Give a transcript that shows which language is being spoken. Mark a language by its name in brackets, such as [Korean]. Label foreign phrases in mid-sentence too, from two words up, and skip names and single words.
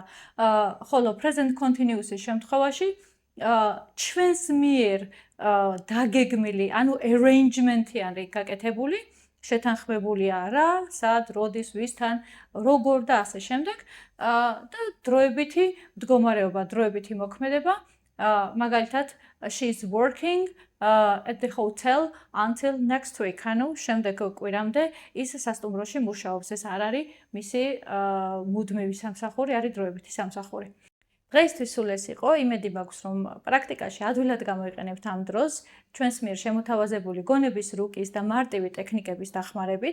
[Georgian] ხოლო [English] present continuous- [Georgian] ის შემთხვევაში ჩვენს მიერ დაგეგმილი, ანუ arrangement-ი არის გაკეთებული შეთანხმებულია რა, სად, როდის, ვისთან, როგორ და ასე შემდეგ და დროებითი მდგომარეობა, დროებითი მოქმედება, მაგალითად, [English] she's working at the hotel until next week. [Georgian] ანუ შემდეგ კვირამდე ის სასტუმროში მუშაობს. ეს არ არის მისი მუდმივი სამსახური, არის დროებითი სამსახური. დღეისთვის სულ ეს იყო, იმედი მაქვს, რომ პრაქტიკაში ადვილად გამოიყენებთ ამ დროს, ჩვენს მიერ შემოთავაზებული გონების რუკის და მარტივი ტექნიკების დახმარებით.